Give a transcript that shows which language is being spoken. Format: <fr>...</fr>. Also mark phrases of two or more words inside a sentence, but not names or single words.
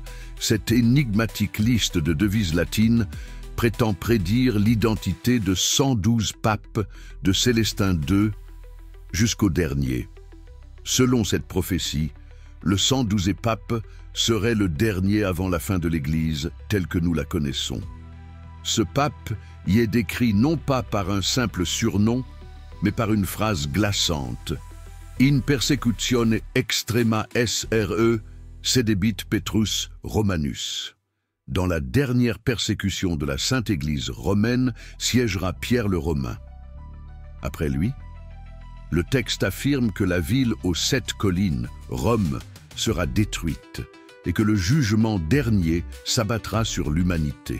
<fr>Cette énigmatique liste de devises latines prétend prédire l'identité de 112 papes, de Célestin II jusqu'au dernier. Selon cette prophétie, le 112e pape serait le dernier avant la fin de l'Église, telle que nous la connaissons. Ce pape y est décrit non pas par un simple surnom, mais par une phrase glaçante.</fr> <la>In persecutione extrema sre sedebit Petrus Romanus.</la> <fr>Dans la dernière persécution de la Sainte Église romaine siégera Pierre le Romain. Après lui, le texte affirme que la ville aux 7 collines, Rome, sera détruite et que le jugement dernier s'abattra sur l'humanité.</fr>